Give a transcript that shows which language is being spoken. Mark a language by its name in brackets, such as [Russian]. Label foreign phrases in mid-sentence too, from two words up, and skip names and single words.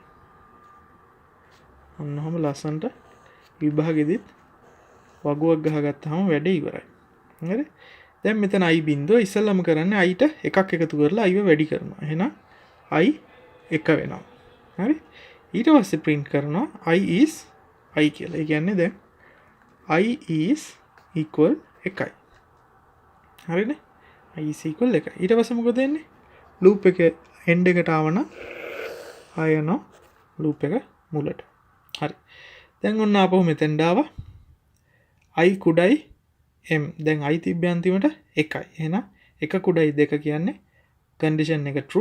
[Sinhala] ඔන්නම ලස්සන්ට විභාගෙදිත් වගුවක් ගහගත්තාම වැඩේ ඉවරයි. හරි? දැන් මෙතන i බිඳුව ඉස්සෙල්ලාම කරන්නේ i ට එකක් එකතු කරලා i වැඩි කරනවා. එහෙනම් i 1 වෙනවා. හරි? ඊට පස්සේ print කරනවා [English] i is i [Sinhala] කියලා. ඒ කියන්නේ දැන් [English] i is equal [Sinhala] 1යි. හරිනේ? [English] i is equal [Sinhala] 1යි. ඊට පස්සේ මොකද වෙන්නේ? loop එක end එකට ආවනම් ආය යනවා loop එක මුලට. හරි. දැන් ඔන්න ආපහු මෙතෙන්ට ආවා. i කුඩයි m. දැන් i තිබ්බේ අන්තිමට 1යි. එහෙනම් 1 කුඩයි 2 කියන්නේ condition එක true.